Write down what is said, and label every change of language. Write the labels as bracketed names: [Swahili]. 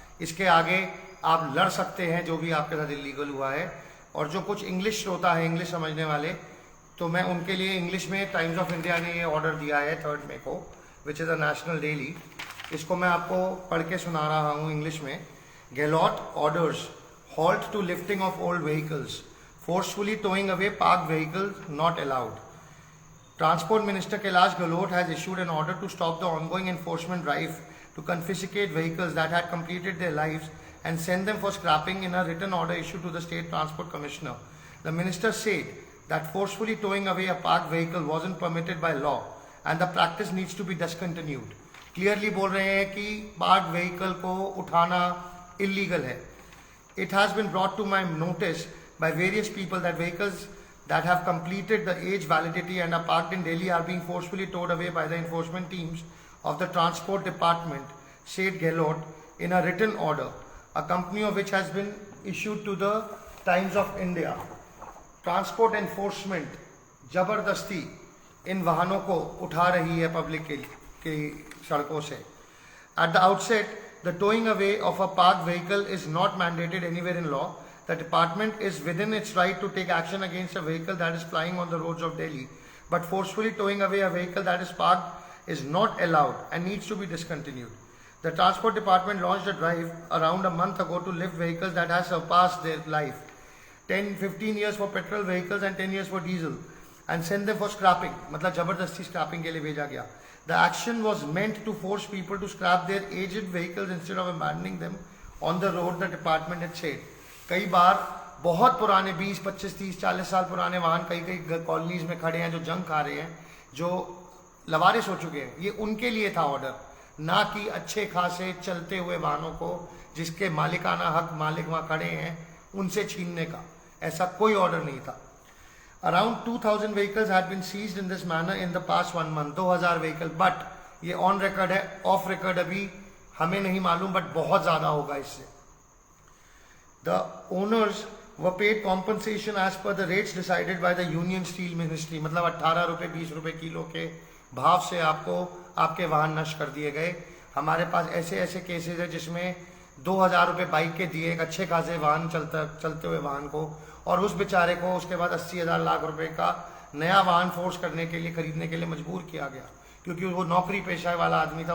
[Hindi] इसके आगे आप लड़ सकते हैं जो भी आपके साथ इलीगल हुआ है। और जो कुछ इंग्लिश श्रोता है, इंग्लिश समझने वाले, तो मैं उनके लिए इंग्लिश में टाइम्स ऑफ इंडिया ने ये ऑर्डर दिया है 3 मई को, [English] Which is a national daily. [Hindi] इसको मैं आपको पढ़ के सुना रहा हूँ इंग्लिश में। [English] Gehlot orders halt to lifting of old vehicles, forcefully towing away parked vehicles not allowed. Transport Minister Kailash Gehlot has issued an order to stop the ongoing enforcement drive to confiscate vehicles that had completed their lives and send them for scrapping in a written order issued to the State Transport Commissioner. The minister said that forcefully towing away a parked vehicle wasn't permitted by law and the practice needs to be discontinued. [Hindi] Clearly बोल रहे हैं कि parked vehicle को उठाना illegal है. [English] It has been brought to my notice by various people that vehicles that have completed the age validity and are parked in Delhi are being forcefully towed away by the enforcement teams of the Transport Department, said Gehlot in a written order, a copy of which has been issued to the Times of India. [Hindi] Transport enforcement जबरदस्ती इन वाहनों को उठा रही है public की सड़कों से. [English] At the outset, the towing away of a parked vehicle is not mandated anywhere in law. The department is within its right to take action against a vehicle that is plying on the roads of Delhi, but forcefully towing away a vehicle that is parked is not allowed and needs to be discontinued. The Transport Department launched a drive around a month ago to lift vehicles that have surpassed their life, 15 years for petrol vehicles and 10 years for diesel, and send them for scrapping. [Hindi] मतलब जबरदस्ती scrapping के लिए भेजा गया. [English] The action was meant to force people to scrap their aged vehicles instead of abandoning them on the road, the department had said. [Hindi] कई बार बहुत पुराने 20, 25, 30, 40 साल पुराने वाहन कई कॉलोनीज में खड़े हैं जो जंग खा रहे हैं, जो लवारिस हो चुके हैं. ये उनके लिए था ऑर्डर, ना कि अच्छे खासे चलते हुए वाहनों को जिसके मालिकाना हक मालिक वहाँ खड़े हैं उनसे छीनने का. ऐसा कोई ऑर्डर नहीं था. [English] Around 2000 vehicles had been seized in this manner in the past 1 month. [Hindi] 2000 vehicle, but ये ऑन रिकॉर्ड है. ऑफ रिकॉर्ड अभी हमें नहीं मालूम, बट बहुत ज़्यादा होगा इससे. [English] The owners were paid compensation as per the rates decided by the Union Steel Ministry. [Hindi] मतलब 18 रुपये 20 रुपये किलो के भाव से आपको आपके वाहन नष्ट कर दिए गए. हमारे पास ऐसे केसेस है जिसमें 2000 रुपये बाइक के दिए एक अच्छे खासे वाहन चलते हुए वाहन को, और उस बेचारे को उसके बाद 80,000 लाख रुपए का नया वाहन फोर्स करने के लिए खरीदने के लिए मजबूर किया गया, क्योंकि वो नौकरी पेशा वाला आदमी था.